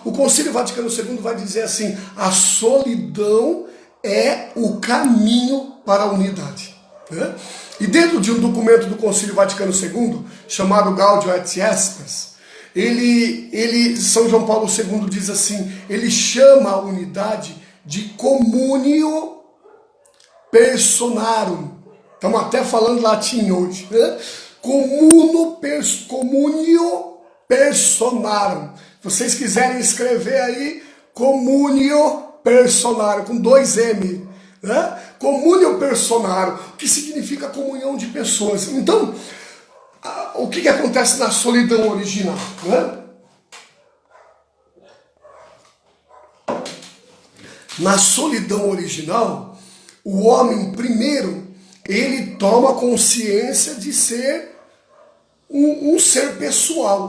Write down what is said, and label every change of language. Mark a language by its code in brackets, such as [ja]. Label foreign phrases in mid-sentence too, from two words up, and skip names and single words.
[pt] O Concílio Vaticano II vai dizer assim, a solidão é o caminho para a unidade. Né? E dentro de um documento do Concílio Vaticano II, chamado Gaudium et Spes, São João Paulo II diz assim, ele chama a unidade de [la] communio personarum. [pt] Estamos até falando latim hoje. Né? [la] Communio personarum. [pt] Se vocês quiserem escrever aí, [la] communio personarum, [pt] com 2 M. Né? [la] Communio personarum, [pt] que significa comunhão de pessoas. Então, o que acontece na solidão original? Né? Na solidão original, o homem, primeiro, ele toma consciência de ser um ser pessoal.